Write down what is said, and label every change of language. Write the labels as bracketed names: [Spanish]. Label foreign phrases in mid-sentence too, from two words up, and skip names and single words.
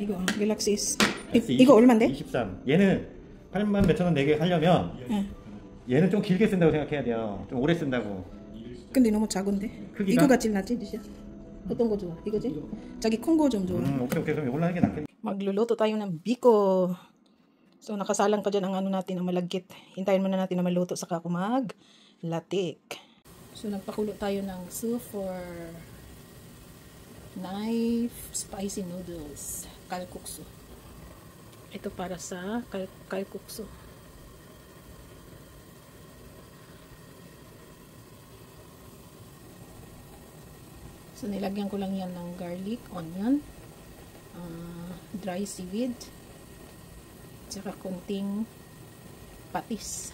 [Korean] 이거 갤럭시 S. S 이거 얼마인데? 23. 얘는 8만 몇천 원 내게 하려면 얘는 좀 길게 쓴다고 생각해야 돼요. 좀 오래 쓴다고. 근데 너무 작은데. 크기가? 이거가 제일 낫지, 진짜. 어떤 거 좋아? 이거지? 자기 큰 거 좀 좋아. 오케이. 그럼 이걸로 하는 게 낫겠네. [Filipino] Magluluto tayo ng biko. So, nakasalang pa dyan ang ano natin, ang malagkit. Hintayin muna natin na maluto, saka ako maglatik. So, nagpakulo tayo ng [English] soup for knife spicy noodles. Kalkuksu. [Filipino] Ito para sa kalkuksu. So, nilagyan ko lang yan ng [English] garlic, onion, dry seaweed, [Filipino] tsaka konting patis.